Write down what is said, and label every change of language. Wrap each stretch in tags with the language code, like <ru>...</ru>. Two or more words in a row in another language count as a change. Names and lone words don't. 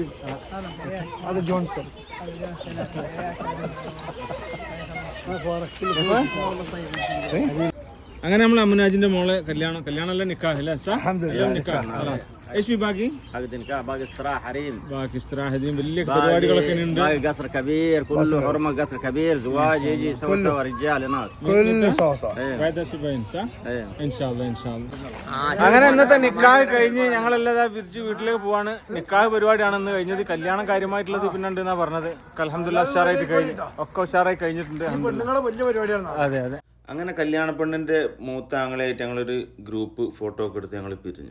<ar>هذا جونسون.</ar> <ml>അങ്ങനെ നമ്മൾ അമ്മുനാജിന്റെ മോളെ കല്യാണമല്ല നിക്കാഹ് അല്ലേ?</ml> <ar>ايش في باقي؟ باقي نكاح، باقي استراحه حريم، باقي استراحه دي</ar> <ml>വലിയ പരിപാടികളൊക്കെ ഉണ്ട്.</ml> <ar>باقي قصر كبير كله حرمه، قصر كبير زواج يجي سوا رجال هناك كله صوصه. بعد اسبوعين صح؟ ان شاء الله.</ar> <ml>അങ്ങനെ ഇന്നത്തെ നിക്കാഹ് കഴിഞ്ഞ് ഞങ്ങളെല്ലാം തിരിച്ച് വീട്ടിലേക്ക് പോവാണ്. നിക്കാഹ് പരിപാടിയാണ് ഇന്ന് കഴിഞ്ഞത്. കല്യാണം കാര്യമായിട്ടുള്ളത് പിന്നെ ഉണ്ടെന്നാ പറഞ്ഞത്. അൽഹംദുലില്ലാഹ് ഉഷാറായിട്ട് കഴിഞ്ഞു. ഒക്കെ ഉഷാറായി കഴിഞ്ഞിട്ടുണ്ട്. വലിയ പരിപാടിയാണ്. അതെ. അങ്ങനെ കല്യാണ പെണ്ണിന്റെ മൂത്ത ആങ്ങളായിട്ട് ഞങ്ങളൊരു ഗ്രൂപ്പ് ഫോട്ടോ ഒക്കെ എടുത്ത് ഞങ്ങൾ പിരിഞ്ഞു.</ml>